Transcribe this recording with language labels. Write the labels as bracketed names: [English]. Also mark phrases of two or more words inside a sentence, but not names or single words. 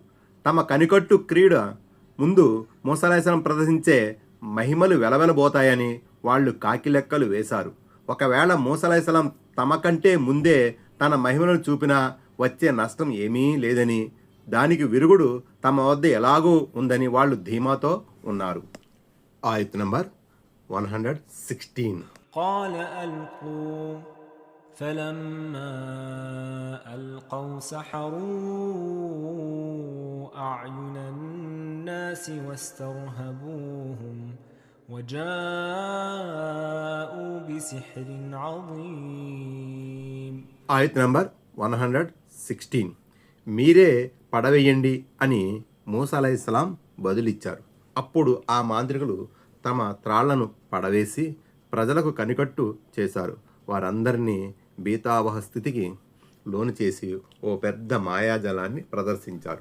[Telugu] తమ కనికట్టు క్రీడ ముందు మూసా అలైహిస్సలాం ప్రదర్శించే మహిమలు వెలవెలబోతాయని వాళ్ళు కాకిలెక్కలు వేశారు. ఒకవేళ మూసా అలైహిస్సలాం తమ కంటే ముందే తన మహిమలను చూపినా వచ్చే నష్టం ఏమీ లేదని, దానికి విరుగుడు తమ వద్ద ఎలాగూ ఉందని వాళ్ళు ధీమాతో ఉన్నారు. ఆయత్ నంబర్ 116. [Arabic] قال ألقوا فلما ألقوا سحروا أعين الناس واسترهبوهم وجاءوا بسحر عظيم. [Telugu] ఆయత్ నంబర్ 116. మీరే పడవేయండి అని మూసా అలైహిస్సలాం బదులిచ్చారు. అప్పుడు ఆ మాంత్రికులు తమ త్రాళ్లను పడవేసి ప్రజలకు కనికట్టు చేశారు. వారందరినీ బీతావహ స్థితికి లోను చేసి ఓ పెద్ద మాయాజలాన్ని ప్రదర్శించారు.